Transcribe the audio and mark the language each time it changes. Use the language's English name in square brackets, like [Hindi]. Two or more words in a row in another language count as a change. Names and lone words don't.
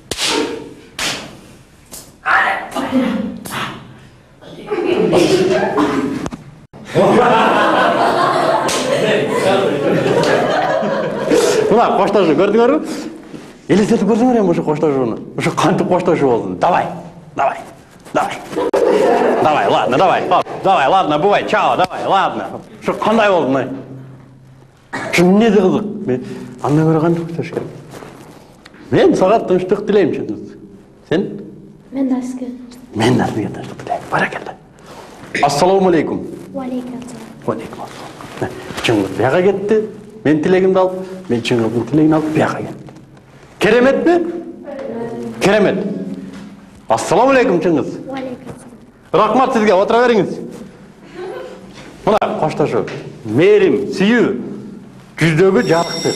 [Kyrgyz] Мына коштошуу көрдүңөрбү? Элестетип көрсөңөр эми ошо коштошууну. Ошо кантип коштошуу болсун? [Russian] Давай. Давай. Давай. Давай, ладно, давай. Давай, ладно, бывай. Чао, давай, ладно. [Kyrgyz] Ошо кандай болду, мына? Эмне да кызык. Мен андан көрө кантип коштош керек? Мен сага тынчтык тилейм, чыныңыз. Сен? Мен да сизге. Мен да сизге тынчтык тилейм. Баракалла. [Arabic] السلام عليكم. وعليكم السلام. وعليكم السلام. [Kyrgyz] Чыңгыз бияка кетти. Мен тилегимди алып, мен чыңгыздын тилегин алып бияка кеттим. Кереметпи? Керемет. [Arabic] السلام عليكم [Kyrgyz] чыңгыз. [Arabic] وعليكم السلام. [Kyrgyz] Рахмат сизге, отура бериңиз. Мына коштошуу. Мээрим, сүйүү, жүздөгү жарыктык.